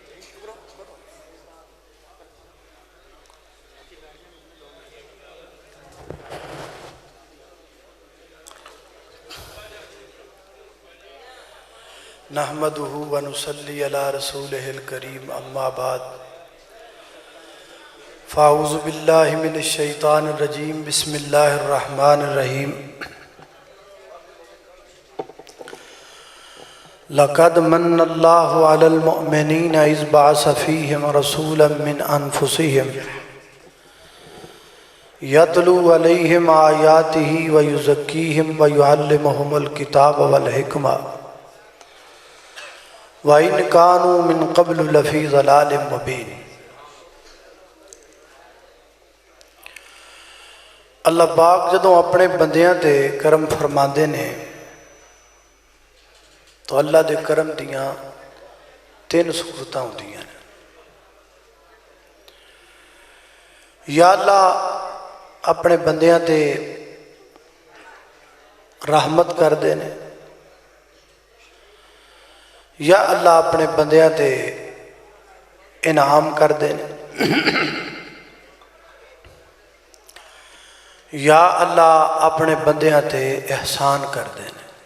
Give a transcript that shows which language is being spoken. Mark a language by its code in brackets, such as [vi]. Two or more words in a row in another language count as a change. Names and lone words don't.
[ar] نحمدہ ونصلی علی رسولہ الکریم، اما بعد فاعوذ باللہ من الشیطان الرجیم، بسم اللہ الرحمن الرحیم۔ لقد من اللہ علی المؤمنین اذ بعث فیہم رسولا من انفسہم یتلو علیہم آیاتہ ویزکیہم ویعلمہم الکتاب والحکمہ وَإِنْ كَانُوا مِنْ قَبْلُ لَفِي ضَلَالٍ مُبِينٍ۔ [pa] اللہ پاک جدوں اپنے بندیاں تے کرم فرماندے نے تو اللہ دے کرم دیاں تین صورتاں ہوندیاں نے۔ یا اللہ اپنے بندیاں تے رحمت کر دے نے، یا اللہ اپنے بندیاں تے انعام کر دے نے، یا اللہ اپنے بندیاں تے احسان کر دے نے۔